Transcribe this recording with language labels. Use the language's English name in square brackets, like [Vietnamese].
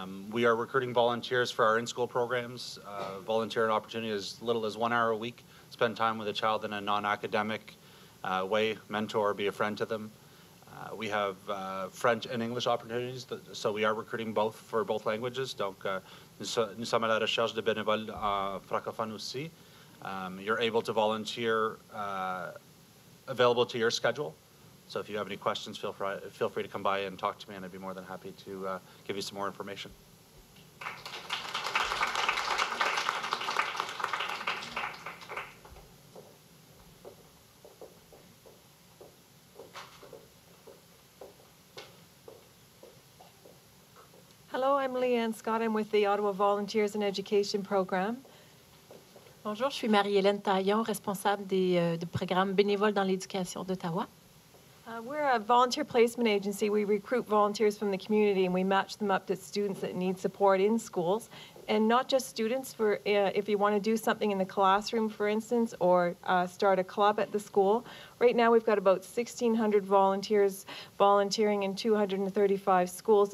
[English] We are recruiting volunteers for our in-school programs. Volunteer opportunity as little as 1 hour a week. Spend time with a child in a non-academic way, mentor, be a friend to them. We have French and English opportunities, so we are recruiting both for both languages. [French] Donc, nous sommes à la recherche de bénévoles francophones aussi. [English] You're able to volunteer available to your schedule. So if you have any questions, feel free to come by and talk to me, and I'd be more than happy to give you some more information. Hello, I'm Leanne Scott. I'm with the Ottawa Volunteers in Education Program. [French] Bonjour, je suis Marie-Hélène Taillon, responsable du programme bénévole dans l'éducation d'Ottawa. [English] We're a volunteer placement agency. We recruit volunteers from the community and we match them up to students that need support in schools. and not just students, for if you want to do something in the classroom, for instance, or start a club at the school. Right now we've got about 1,600 volunteers volunteering in 235 schools.